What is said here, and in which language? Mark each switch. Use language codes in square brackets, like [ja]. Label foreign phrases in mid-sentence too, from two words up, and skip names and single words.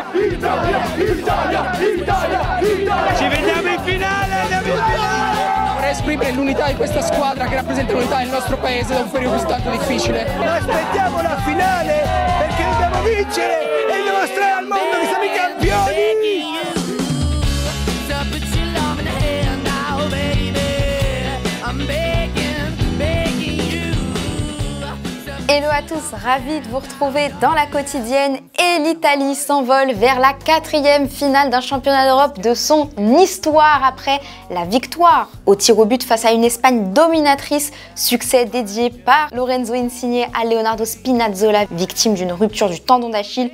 [it] Ci vediamo in finale, andiamo in finale! Vorrei esprimere l'unità di questa squadra che rappresenta l'unità del nostro paese da un periodo così tanto difficile. Aspettiamo la finale perché dobbiamo vincere e dimostrare al mondo che siamo i campioni! [fr] Hello à tous, ravi de vous retrouver dans la quotidienne et l'Italie s'envole vers la 4e finale d'un championnat d'Europe de son histoire après la victoire au tir au but face à une Espagne dominatrice, succès dédié par Lorenzo Insigne à Leonardo Spinazzola, victime d'une rupture du tendon d'Achille.